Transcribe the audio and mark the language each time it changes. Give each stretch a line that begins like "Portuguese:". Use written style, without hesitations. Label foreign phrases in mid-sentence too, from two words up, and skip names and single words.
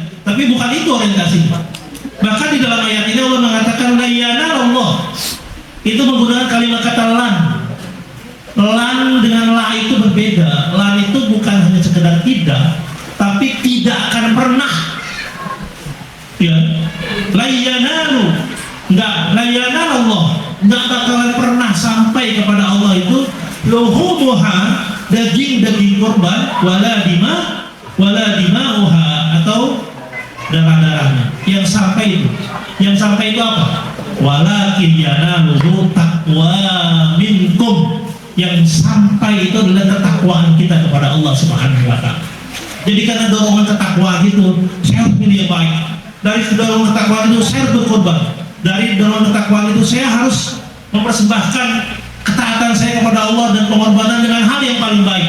Indonesian: Tapi bukan itu orientasinya. Bahkan di dalam ayat ini Allah mengatakan
Arabic: لا ينال الله,
Indonesian: itu menggunakan kalimat kata lan. Lan dengan la itu berbeda. Lan itu bukan hanya sekedar tidak, tapi tidak akan pernah. Ya,
Arabic: لا ينال، لا ينال الله,
Indonesian: enggak bakalan pernah sampai kepada Allah itu luhumuha, daging korban,
Arabic: ولا دماؤها,
Indonesian: atau darah-darahnya. Yang sampai itu apa?
Arabic: ولكن يناله التقوى منكم,
Indonesian: yang sampai itu adalah ketakwaan kita kepada Allah
Arabic: سبحانه وتعالى.
Indonesian: Jadi karena dorongan ketakwaan itu, saya harus pilih yang baik. Dari dorongan ketakwaan itu saya harus berkorban. Dari dorongan ketakwaan itu saya harus mempersembahkan ketaatan saya kepada Allah dan pengorbanan dengan hal yang paling baik.